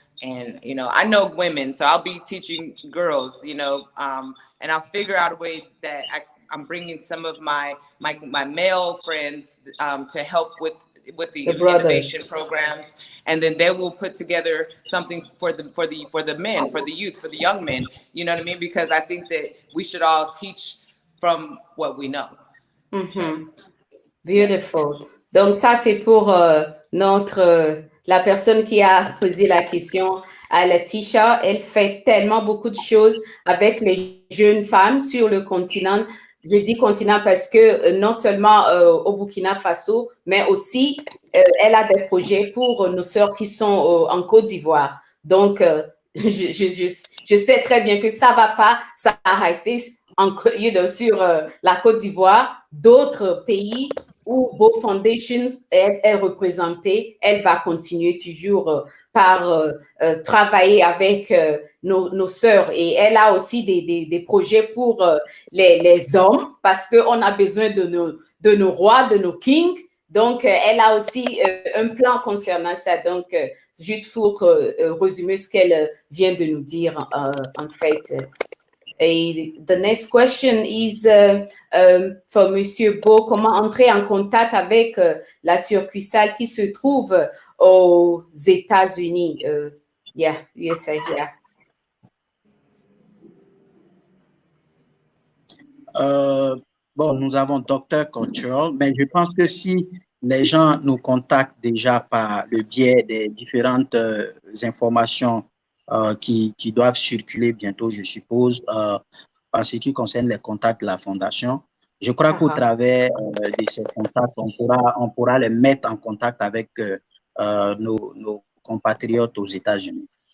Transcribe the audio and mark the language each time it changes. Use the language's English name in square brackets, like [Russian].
[English] And, you know, I know women, so I'll be teaching girls, you know, and I'll figure out a way that I'm bringing some of my male friends to help with the innovation programs, and then they will put together something for the men, for the youth, for the young men, you know what I mean? Because I think that we should all teach from what we know. Beautiful. [French] Donc ça, c'est pour la personne qui a posé la question à Latisha. Elle fait tellement beaucoup de choses avec les jeunes femmes sur le continent. Je dis continent parce que non seulement au Burkina Faso, mais aussi elle a des projets pour nos sœurs qui sont en Côte d'Ivoire. Donc, je sais très bien que ça ne va pas s'arrêter sur la Côte d'Ivoire. D'autres pays où Beau Foundation est représentée, elle va continuer toujours par travailler avec nos sœurs. Et elle a aussi des projets pour les hommes, parce qu'on a besoin de nos rois, de nos kings. Donc, elle a aussi un plan concernant ça. Donc, juste pour résumer ce qu'elle vient de nous dire, en fait. [English] Et the next question is for Monsieur Beau. [French] Comment entrer en contact avec la succursale qui se trouve aux États-Unis? [English] USA, yeah. [French] Bon, nous avons Dr. Cultural, mais je pense que si les gens nous contactent déjà par le biais des différentes informations qui doivent circuler bientôt, je suppose, en ce qui concerne les contacts de la Fondation, je crois qu'au travers de ces contacts, on pourra les mettre en contact avec nos compatriotes aux États-Unis.